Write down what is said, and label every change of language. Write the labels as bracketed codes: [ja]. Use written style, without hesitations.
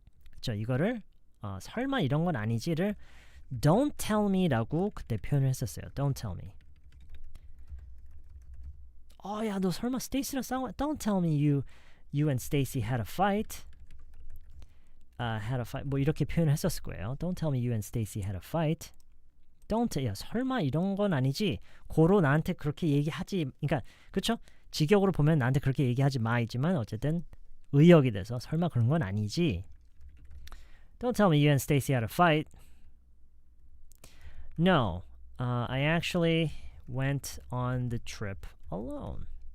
[ko] 그쵸? 이거를 설마 이런 건 아니지를 [en] Don't tell me [ko] 라고 그때 표현을 했었어요. [en] Don't tell me. [ko] 야, 너 설마 스테이시랑 싸운 거야? [en] Don't tell me you and Stacey had a fight. [ko] 뭐 이렇게 표현을 했었을 거예요. [en] Don't tell me you and Stacey had a fight. [ko] 야, 설마 이런 건 아니지? 고로 나한테 그렇게 얘기하지. 그러니까 그렇죠? 직역으로 보면 나한테 그렇게 얘기하지 마이지만 어쨌든 의역이 돼서 설마 그런 건 아니지. [en] Don't tell me you and Stacey had a fight. No, I actually went on the trip alone.